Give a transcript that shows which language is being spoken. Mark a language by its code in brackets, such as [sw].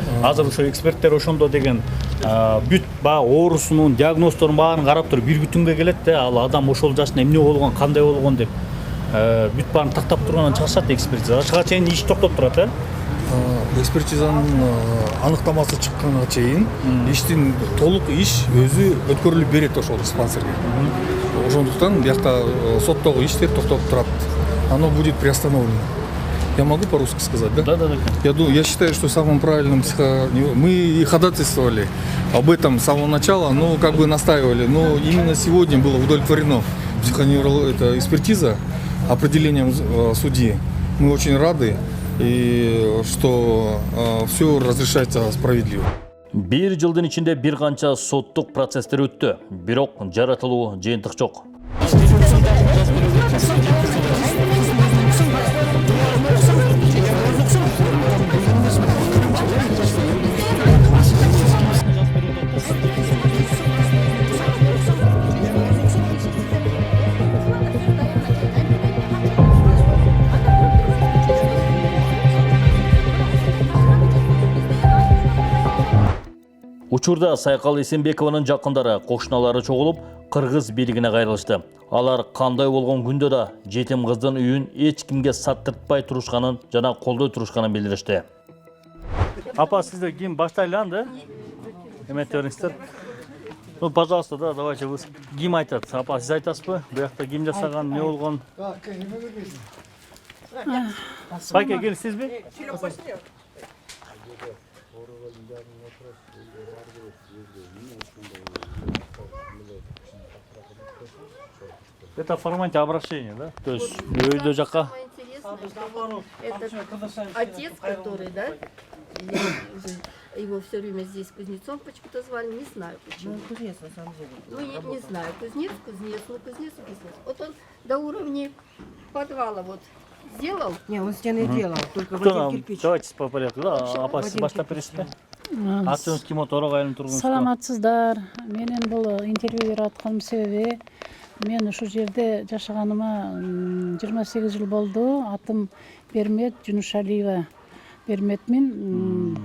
[ky] Азыр ошо эксперттер ошондо деген бүт баягы оорусунун диагноздорун баарын карап туруп бир бүтүнгө келет да, ал адам ошол жашында эмне болгон, кандай болгон деп бүт баарын тактап тургандан чыгышат экспертиза. Чыга чейин иш токтоп турат, Экспертизанын аныктамасы чыкканга чейин иштин толук иш өзү өткөрүлүп берет ошол диспансерге. Ошондуктан биякта соттогу иштер токтоп турат. [ru] Оно будет приостановлено. Я могу по-русски сказать, да? Да. Я считаю, что самым правильным мы и ходатайствовали об этом с самого начала, но как бы настаивали. Но именно сегодня было удовлетворено эта экспертиза определением судьи. Мы очень рады, и что все разрешается справедливо. [ky] Бир жылдын ичинде бир канча соттук процесстер өттү, бирок жаратылуу жыйынтык жок. Учурда Сайкал Эсенбекованын жакындары, кошуналары чогулуп, кыргыз бийлигине кайрылышты. Алар кандай болгон күндө да жетим кыздын үйүн эч кимге саттыртпай турушканын жана колдой турушканын билдиришти. Апа, сиздер ким баштайлы анда? Эметтериңиздер. Ну, пожалуйста, да, давайте вы ким айтат? Апа, сиз айтасызбы? Буякта ким жасаган, эмне болгон? Байке, кел, сизби? [ru] Это в формате обращения, да? [ky] То есть үйдө жака. [ru] Это отец, который, да, его все время здесь Кузнецом почему-то звали, не знаю почему. Ну, кузнец на самом деле. Ну, я не знаю, кузнец, ну, кузнец. Вот он до уровня подвала вот сделал. Не, он стены делал, только Кто в один нам? кирпич. [ky] Давайте по порядку, да? Апа, сиз баштап бересизби? Атыңыз ким отурак айылын тургунуз? Саламатсыздар. Менин бул интервью берип атканымдын себеби мен ушул жерде жашаганыма 28 жыл болду. Атым Бермет Жунушалиева. Берметмин.